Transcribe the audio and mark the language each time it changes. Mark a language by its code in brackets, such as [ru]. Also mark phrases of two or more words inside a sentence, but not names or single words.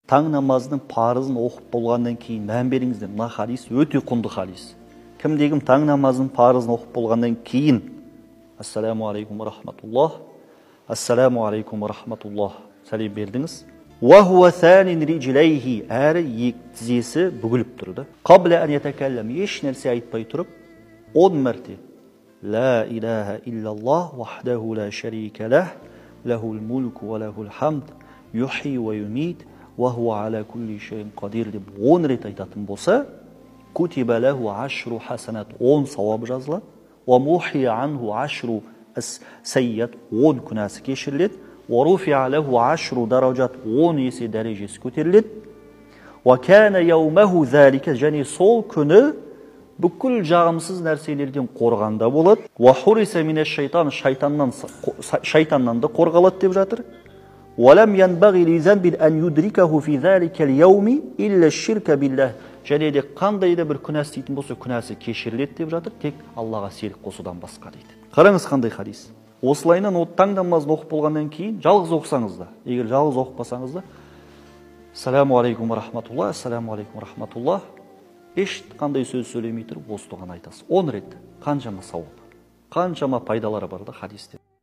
[kk] таң намазының парызын оқып болғаннан кейін мән беріңіздер. Мына хадис өте құнды хадис. Кімде-кім таң намазының парызын оқып болғаннан кейін [ar] السلام عليكم ورحمة الله, السلام عليكم ورحمة الله [kk] сәлем бердіңіз. [ar] وهو ثان رجليه, [kk] әрі екі тізесі бүгіліп тұрды. [ar] قبل أن يتكلم, [kk] еш нәрсе айтпай тұрып 10 мәрте [ar] لا إله إلا الله وحده لا شريك له له الملك وله الحمد يحيي ويميت وهو على كل شيء قدير [kk] деп 10 рет айтатын болса, [ar] كتب له 10 حسنات, [kk] 10 сауап жазылады, [ar] ومحي عنه 10 سيئات, [kk] 10 күнәсі кешіріледі, [ar] ورفع له 10 درجات, [kk] 10 есе дәрежесі көтеріледі, [ar] وكان يومه ذلك, [kk] және сол күні бүкіл жағымсыз нәрселерден қорғанда болады. [ar] وحرس من الشيطان, [kk] шайтаннан да қорғалады деп жатыр. [ar] ولم ينبغ لذنب أن يدركه في ذلك اليوم إلا الشرك بالله. [kk] Және де қандай да бір күнә істейтін болса, күнәсі кешіріледі деп жатыр, тек Аллаға серік қосудан басқа дейді. Қараңыз қандай хадис. Осылайынан таң намазын оқып болғаннан кейін жалғыз оқысаңыз да, егер жалғыз оқып да, [ar] السلام عليكم ورحمة الله، السلام عليكم ورحمة الله, [kk] ешқандай сөз сөйлемей тұрып осы дұғаны айтасыз. 10 рет. Қаншама сауап, қаншама пайдалары бар да хадисте.